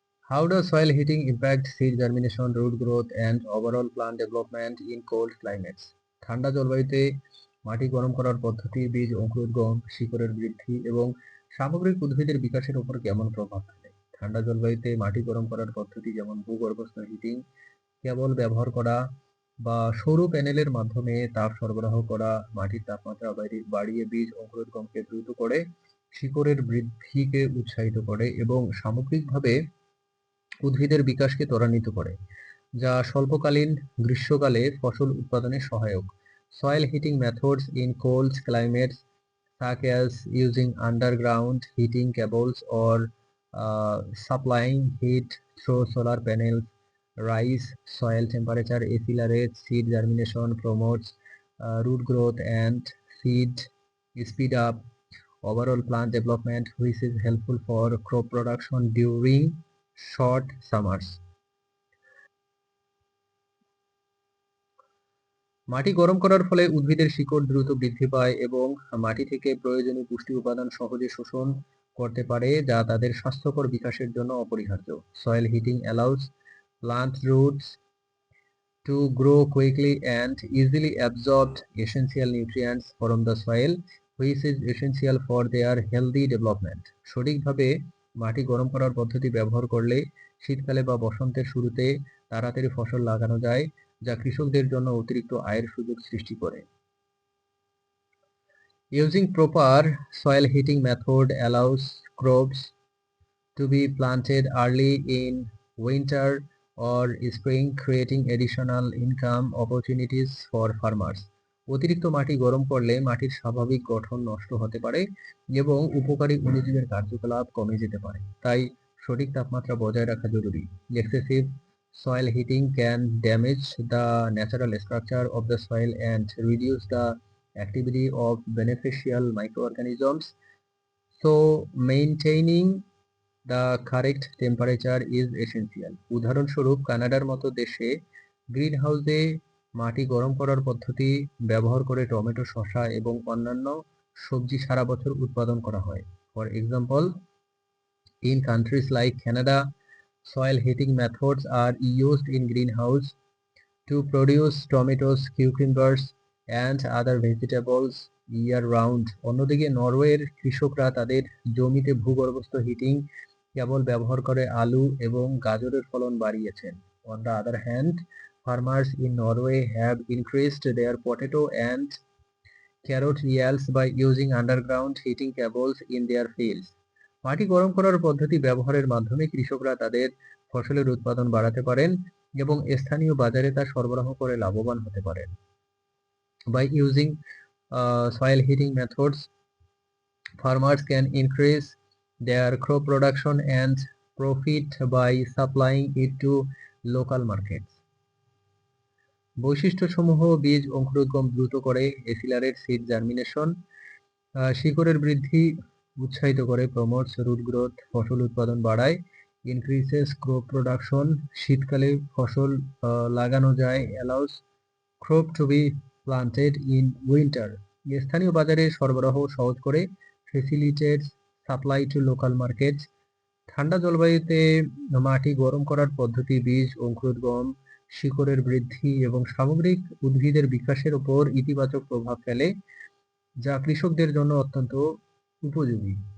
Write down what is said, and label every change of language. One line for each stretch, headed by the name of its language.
English: How does soil heating impact seed germination, root growth, and overall plant development in cold climates?
Bangla: ঠান্ডা জলবায়ুতে মাটি গরম করার পদ্ধতি বীজ অঙ্কুরোদ্গম, শিকড়ের বৃদ্ধি এবং সামগ্রিক উদ্ভিদের বিকাশের উপর কেমন প্রভাব ফেলে? ঠান্ডা জলবায়ুতে মাটি গরম করার পদ্ধতি যেমন ভূগর্ভস্থ হিটিং, কেবল ব্যবহার করা বা সৌর প্যানেলের মাধ্যমে তাপ সরবরাহ করা মাটির তাপমাত্রা বাড়িয়ে বীজ অঙ্কুরোদ্গমকে দ্রুত করে, শিকড়ের বৃদ্ধিকে উৎসাহিত করে এবং সামগ্রিকভাবে উদ্ভিদের বিকাশকে ত্বরান্বিত করে, যা স্বল্পকালীন গ্রীষ্মকালে ফসল উৎপাদনে সহায়ক।
English: Soil heating methods in cold climates, such as using underground heating cables or supplying heat through solar panels, rise soil temperature, accelerates seed germination, promotes root growth, and seed speed up overall plant development, which is helpful for crop production during short summers.
Bangla: মাটি গরম করার ফলে উদ্ভিদের শিকড় দ্রুত বৃদ্ধি পায় এবং মাটি থেকে প্রয়োজনীয় পুষ্টি উপাদান সহজে শোষণ করতে পারে, যা তাদের স্বাস্থ্যকর বিকাশের জন্য অপরিহার্য।
English: Soil heating allows plant roots to grow quickly and easily absorb essential nutrients from the soil, which is essential for their healthy development.
Bangla: সঠিকভাবে মাটি গরম করার পদ্ধতি ব্যবহার করলে শীতকালে বা বসন্তের শুরুতে তাড়াতাড়ি ফসল লাগানো যায়, যা কৃষকদের জন্য অতিরিক্ত আয়ের সুযোগ সৃষ্টি করে।
English: Using proper soil heating method allows crops to be planted early in winter or spring, creating additional income opportunities for farmers.
Bangla: অতিরিক্ত মাটি গরম করলে মাটির স্বাভাবিক গঠন নষ্ট হতে পারে এবং উপকারী অণুজীবের কার্যকলাপ কমে যেতে পারে, তাই সঠিক তাপমাত্রা বজায় রাখা জরুরি।
English: Excessive soil heating can damage the natural structure of the soil and reduce the activity of beneficial microorganisms. So maintaining the correct temperature is essential.
Bangla: উদাহরণস্বরূপ কানাডার মতো দেশে গ্রিনহাউসে মাটি গরম করার পদ্ধতি ব্যবহার করে টমেটো, শসা এবং অন্যান্য সবজি সারা বছর উৎপাদন করা হয়।
English: For example, in countries like Canada, soil heating methods are used in greenhouse to produce tomatoes, cucumbers, and other vegetables year round.
Bangla: অন্যদিকে নরওয়ের কৃষকরা তাদের জমিতে ভূগর্ভস্থ হিটিং কেবল ব্যবহার করে আলু এবং গাজরের ফলন বাড়িয়েছেন।
English: On the other hand, farmers in Norway have increased their potato and carrot yields by using underground heating cables in their fields.
Bangla: মাটি গরম করার পদ্ধতি ব্যবহারের মাধ্যমে কৃষকরা তাদের ফসলের উৎপাদন বাড়াতে পারেন এবং স্থানীয় বাজারে তা সরবরাহ করে লাভবান হতে পারেন।
English: By using soil heating methods, farmers can increase their crop production and profit by supplying it to local markets.
Bangla: বৈশিষ্ট্যসমূহ বীজ অঙ্কুরোদ্গম দ্রুত করে,
English: accelerate seed germination,
Bangla: শিকড়ের বৃদ্ধি উৎসাহিত করে,
English: promotes root growth,
Bangla: ফসল উৎপাদন বাড়ায়,
English: increases crop production,
Bangla: শীতকালে ফসল লাগানো যায়,
English: allows crop to be planted in winter,
Bangla: স্থানীয় বাজারে সরবরাহ সহজ করে,
English: facilitates supply to local markets.
Bangla: ঠান্ডা জলবায়ুতে মাটি গরম করার পদ্ধতি বীজ অঙ্কুরোদ্গম, শিকড়ের বৃদ্ধি এবং সামগ্রিক উদ্ভিদের বিকাশের উপর ইতিবাচক প্রভাব ফেলে, যা কৃষকদের জন্য অত্যন্ত উপযোগী।